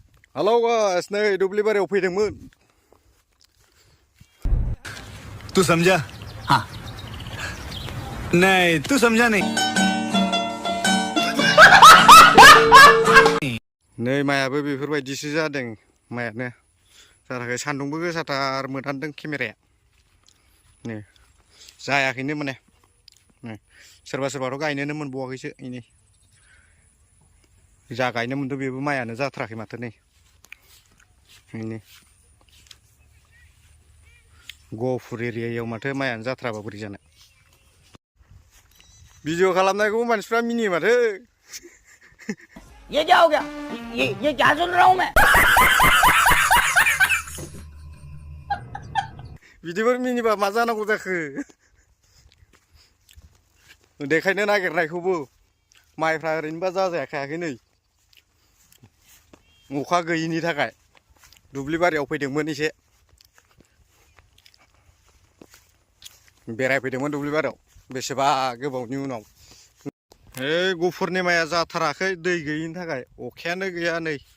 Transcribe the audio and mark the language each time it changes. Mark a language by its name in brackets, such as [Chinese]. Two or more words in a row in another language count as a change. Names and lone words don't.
[English] Hello guys [Bodo] नै दुब्लि बारियाव फैदोंमोन [Hindi] तू समझा हाँ नहीं तू समझा नहीं [Bodo] नै मायाबो बेफोरबायदिसो जादों मायानो जाथाराखै सान्दुंबो गोसाथार मोदानदों केमेराया नै जायाखैनो माने नै सोरबा सोरबाथ' गायनोनो मोनबावाखैसो इनै जा गायनो मोनदों बेबो मायानो जाथाराखै माथो नै इनै गहपुर एरियायाव माथो मायानो जाथाराबा बोरै जानो भिडिअ खालामनायखौ मानसिफ्रा मिनियो माथो [Hindi] ये क्या हो गया ये क्या सुन रहा हूं मैं [Bodo] बिदिफोर मिनिबा मा जानांगौ जाखो देखायनो नागिरनायखौबो माइफ्रा ओरैनोबा जाजायाखै नै अखा गैयिनि थाखाय दुब्लि बारियाव फैदोंमोन एसे बेरायफैदोंमोन दुब्लि बारियाव बेसेबा गोबावनि उनाव गहपुरनि माइया जाथाराखै दै गैयिनि थाखाय अखायानो गैया नै